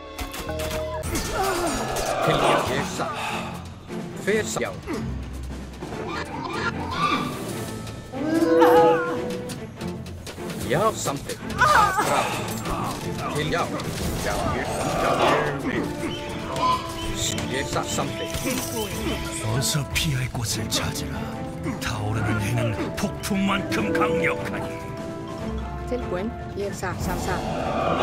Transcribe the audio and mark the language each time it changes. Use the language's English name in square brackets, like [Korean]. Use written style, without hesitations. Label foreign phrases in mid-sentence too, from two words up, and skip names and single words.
[Icelandic] Til já, ég satt. Hver satt? Já. Já, samþykkt. Aðrás. Til já. Já, ég vil. Ég satt. samþykkt. [Korean] 어서 피할 곳을 찾으라. 타오르는 해는 폭풍만큼 강력하니. [Icelandic] Tilbúin. Ég satt. Skipan.